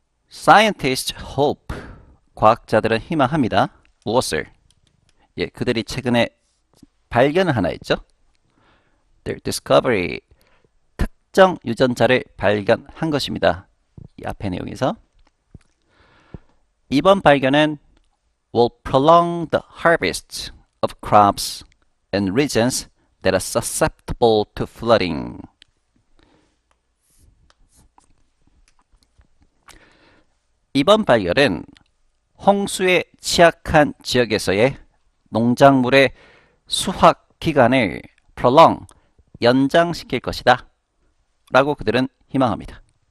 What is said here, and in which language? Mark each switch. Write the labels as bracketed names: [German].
[English] Scientists hope. [Korean] 과학자들은 희망합니다. 무엇을? 예, 그들이 최근에 발견을 하나 했죠. [English] Their discovery. [Korean] 특정 유전자를 발견한 것입니다. 이 앞의 내용에서. 이번 발견은 [English] will prolong the harvest of crops in regions that are susceptible to flooding. [Korean] 이번 발견은 홍수에 취약한 지역에서의 농작물의 수확 기간을 prolong, 연장시킬 것이다 라고 그들은 희망합니다.